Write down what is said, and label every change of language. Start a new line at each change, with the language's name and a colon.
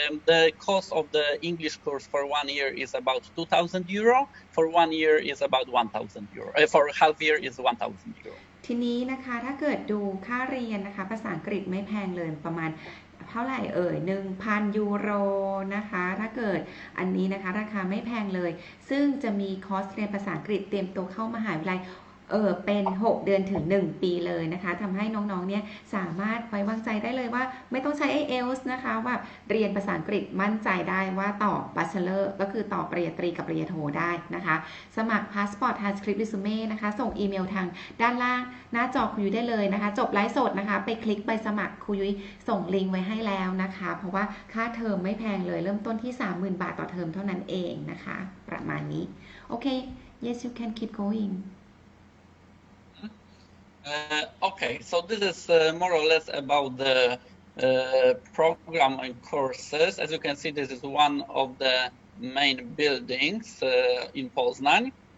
English: The cost of the English course for 1 year is about €2,000. For 1 year is about €1,000. For half year is €1,000.
Thai: ทีนี้นะคะถ้าเกิดดูค่าเรียนนะคะภาษาอังกฤษไม่แพงเลยประมาณเท่าไหร่1,000 ยูโรนะคะถ้าเกิดอันนี้นะคะราคาไม่แพงเลยซึ่งจะมีคอร์สเรียนภาษาอังกฤษเตรียมตัวเข้ามหาวิทยาลัย เป็น6 เดือนถึง1 ปีเลยนะคะทำให้น้องๆเนี่ยสามารถไว้วางใจได้เลยว่าไม่ต้องใช้ IELTS นะคะว่าเรียนภาษาอังกฤษมั่นใจได้ว่าต่อ Bachelor ก็คือต่อปริญญาตรีกับปริญญาโทได้นะคะสมัคร Passport Transcript Resume นะคะส่งอีเมลทางด้านล่างหน้าจอครูยุ้ยได้เลยนะคะจบไลฟ์สดนะคะไปคลิกไปสมัครครูยุ้ยส่งลิงก์ไว้ให้แล้วนะคะเพราะว่าค่าเทอมไม่แพงเลยเริ่มต้นที่ 30,000 บาทต่อเทอมเท่านั้นเองนะคะประมาณนี้โอเค
English: yes you can keep going Okay, so this is more or less about the program and courses. As you can see, this is one of the main buildings in Poznań.